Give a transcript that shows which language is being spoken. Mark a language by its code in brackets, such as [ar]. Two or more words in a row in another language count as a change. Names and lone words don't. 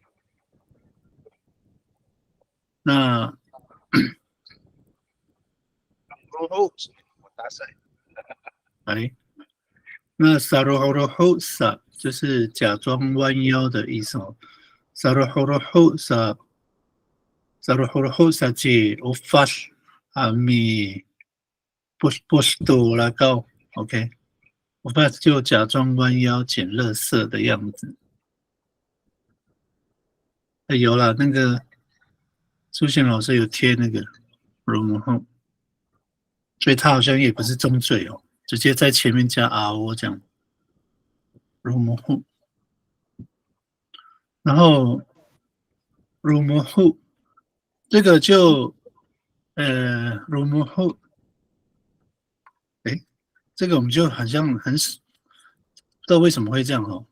[zh] 那来，那 sarohorohosa 就是假装弯腰的意思哦。 [ami] sarohorohosa ji ofash ami posto la gao OK ofash [zh] 就假装弯腰捡垃圾的样子。有啦，那个苏贤老师有贴那个容后，所以他好像也不是中缀哦。直接在前面加 RO 这样，如模糊，然后如模糊，这个就如模糊，这个我们就好像不知道为什么会这样哦。